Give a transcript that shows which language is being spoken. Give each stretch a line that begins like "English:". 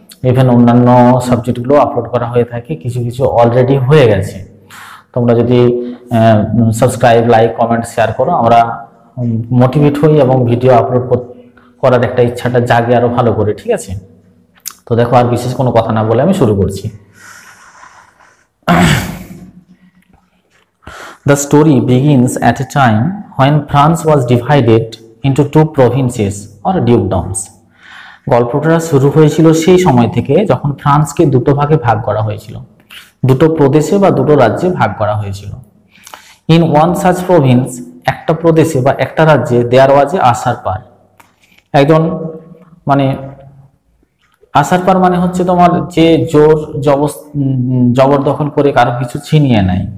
Bangla: Even অন্যান্য সাবজেক্টগুলো upload করা হয়ে থাকে, কিছু কিছু অলরেডি হয়ে গেছে। তোমরা যদি সাবস্ক্রাইব, লাইক, কমেন্ট, শেয়ার করো, আমরা মোটিভেট হই এবং ভিডিও আপলোড করার একটা ইচ্ছাটা জাগে আরো ভালো করে। ঠিক আছে, তো দেখো আর বিশেষ কোনো কথা না বলে আমি শুরু করছি।
English: The story begins at a time when France was divided into two provinces or dukedoms.
Bangla: গল্পটা শুরু হয়েছিল সেই সময় থেকে যখন ফ্রান্সকে দুটো ভাগে ভাগ করা হয়েছিল, দুটো প্রদেশে বা দুটো রাজ্যে ভাগ করা হয়েছিল।
English: in one such province,
Bangla: একটা প্রদেশে বা একটা রাজ্যে
English: There was a আসার পার।
Bangla: একজন মানে আসার পার মানে হচ্ছে তোমার যে জোর জবরদখল করে কারো কিছু ছিনিয়ে নেয়।